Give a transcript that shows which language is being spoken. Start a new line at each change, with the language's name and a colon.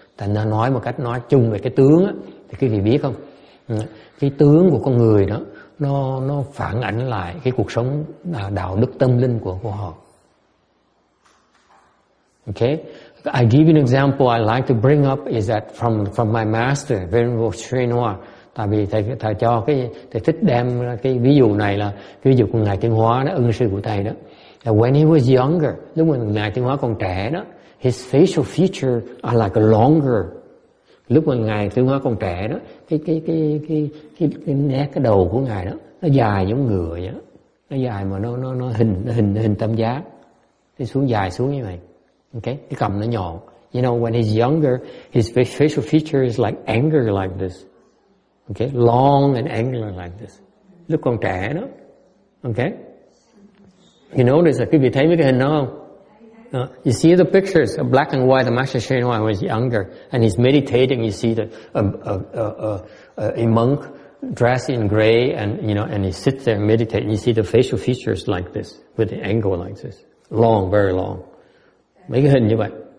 Vietnamese: Thành ra nói một cách nói chung về cái tướng á, thì quý vị biết không? Cái tướng của con người đó nó phản ảnh lại cái cuộc sống đạo đức tâm linh của họ. Okay?
English: I give you an example I like to bring up is that from my master, Venerable Sri Noa.
Vietnamese: Tại vì thầy cho thầy thích đem cái ví dụ này là cái ví dụ của ngài Tiến Hóa đó, ân sư của thầy đó.
English: When he was younger,
Vietnamese: lúc mà ngài Tiến Hóa còn trẻ đó,
English: his facial features are like a longer.
Vietnamese: Lúc mà ngài Tiến Hóa còn trẻ đó, cái nét cái đầu của ngài đó nó dài giống ngựa vậy đó. Nó dài mà nó hình tam giác, đi xuống dài xuống như vậy. Okay, cái cằm nó nhọn.
English: You know, when he's younger, his facial feature is like anger like this. Okay, long and angular like this.
Vietnamese: Lúc còn trẻ đó. Okay.
English: You notice that
Vietnamese: quý vị thấy mấy cái hình đó không?
English: You see the pictures of black and white of Master Sri Noa was younger, and he's meditating. You see a monk dressed in gray, and and he sits there meditating. You see the facial features like this, with the angle like this, long, very long.
Vietnamese: Mấy cái hình như vậy.